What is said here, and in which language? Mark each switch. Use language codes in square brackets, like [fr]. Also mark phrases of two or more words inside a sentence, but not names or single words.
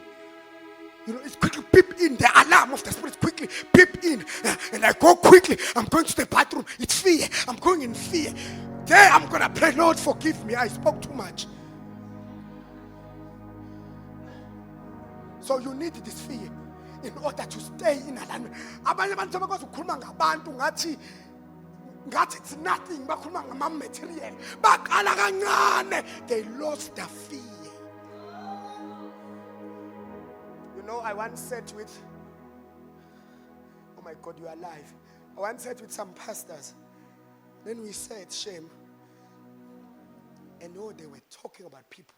[en] You know, it's quickly peep in. The alarm of the spirit quickly peep in. And I go quickly. I'm going to the bathroom. It's fear. I'm going in fear. There I'm going to pray, Lord, forgive me. I spoke too much. So you need this fear in order to stay in alignment. [zu] Abanye abantu bakwazi ukukhuluma ngabantu ngathi [en] it's nothing. [zu] Bakhuluma ngama-material. Baqala kancane. [en] They lost the fear. You know, I once sat with, oh my God, you are alive. I once sat with some pastors. Then we said, shame. And oh, they were talking about people.